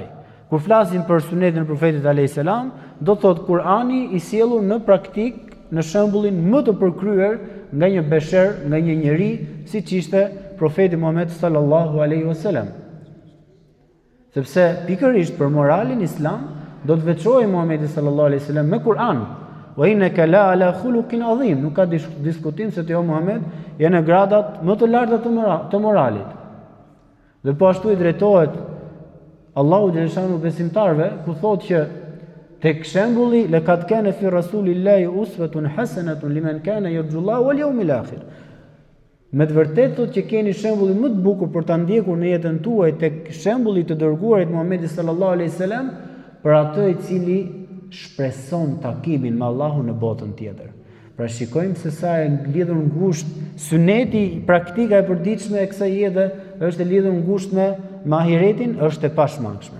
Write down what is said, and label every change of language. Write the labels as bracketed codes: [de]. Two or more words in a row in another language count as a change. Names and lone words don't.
[sq] Kur flasim për sunetin e profetit [ar] عليه السلام, [sq] do të thotë Kurani i sjellur në praktik në shembullin më të përkryer nga një besher, nga një njeri, siç ishte profeti Muhammed [ar] صلى الله عليه وسلم. [sq] Sepse pikërisht për moralin islam do të veçohej Muhamedi [ar] صلى الله عليه وسلم [sq] me Kur'an. [ar] وإنك لعلى خلق عظيم, [sq] nuk ka diskutim se ti o Muhammed je në gradat më të larta të moralit. Dhe po ashtu i drejtohet Allahu xhaleshanu besimtarve, ku thotë që tek shembulli [ar] لقد كان في رسول الله أسوة حسنة لمن كان يرجو الله واليوم الآخر. [sq] Me të vërtetë thotë që keni shembullin më të bukur për ta ndjekur në jetën tuaj tek shembulli të dërguarit Muhamedi [ar] صلى الله عليه وسلم [sq] për atë i cili shpreson takimin me Allahun në botën tjetër. Pra shikojmë se sa e lidhur ngushtë suneti, praktika e përditshme e kësaj jete është e lidhur ngushtë me ahiretin, është e pashmangshme.